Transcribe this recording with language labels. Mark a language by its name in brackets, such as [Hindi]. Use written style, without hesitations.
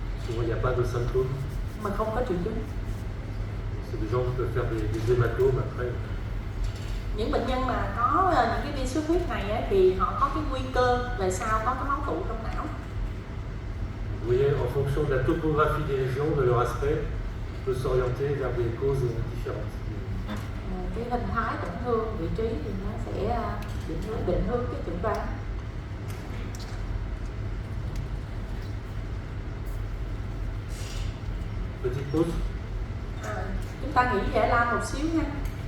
[French] Souvent, il n'y a pas de symptômes. [Vietnamese] mà không có triệu chứng. [French] C'est des gens qui peuvent faire des hématomes après. [Vietnamese] Những bệnh nhân mà có những cái vi xuất huyết này á, thì họ có cái nguy cơ về sau có cái máu tụ trong não. [French] Vous voyez, en fonction de la topographie des lésions, de leur aspect, on peut s'orienter vers des causes différentes. [Vietnamese] Cái hình thái tổn thương, vị trí thì nó sẽ định hướng cái chẩn đoán. [French] Petite pause. [Vietnamese] Chúng ta nghỉ giải lao một xíu nha.